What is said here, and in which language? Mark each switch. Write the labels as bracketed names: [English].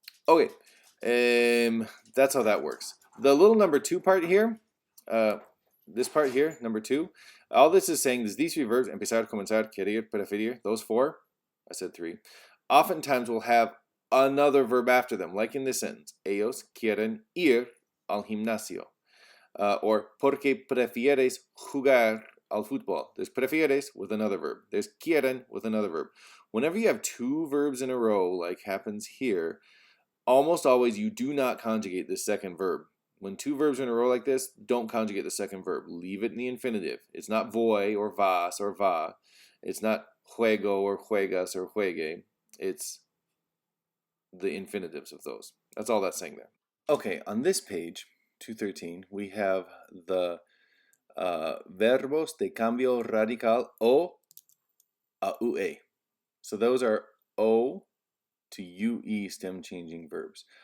[English] Okay, that's how that works. The little number 2 part here, this part here, number 2, all this is saying is these three verbs, empezar, comenzar, querer, preferir, those 4, I said 3, oftentimes will have another verb after them, like in this sentence, [Spanish] ellos quieren ir al gimnasio. Or porque prefieres jugar al fútbol. [English] There's prefieres with another verb. There's quieren with another verb. Whenever you have 2 verbs in a row, like happens here, almost always you do not conjugate the second verb. When 2 verbs are in a row like this, don't conjugate the second verb. Leave it in the infinitive. It's not voy or vas or va. It's not juego or juegas or juegue. It's the infinitives of those. That's all that's saying there. Okay, on this page, 213, we have the [Spanish] verbos de cambio radical o a ue. [English] So those are o to ue stem changing verbs.